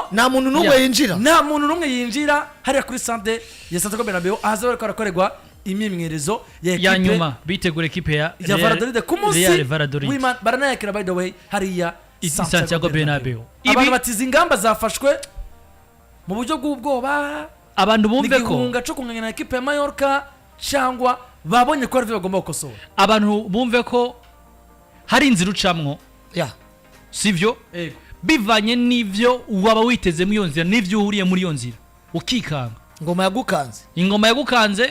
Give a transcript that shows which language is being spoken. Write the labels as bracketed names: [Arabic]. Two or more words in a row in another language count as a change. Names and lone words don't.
[Rundi] nta muntu numwe yinjira hari kuri Sande ya Santiago Bernabeu ahaza bariko arakorerwa imyimenyerezo ya nyuma bitegura equipe ya Valladolid ku munsi w'Imana baranayakira [English] by the way [Rundi] hari ya Santiago Bernabeu abantu batiza ingamba zafashwe mu buryo bw'ubwoba abantu bumve ko igihunga cyo kunganya na equipe ya Mallorca cyangwa babonye ko ari bagomba gukosora abantu bumve ko hari inzira ucamwo sivyo bivanye n'ivyo waba witezemo iyo nzira n'ivyo uhuriye muri iyo nzira ukikanga ingoma yagukanze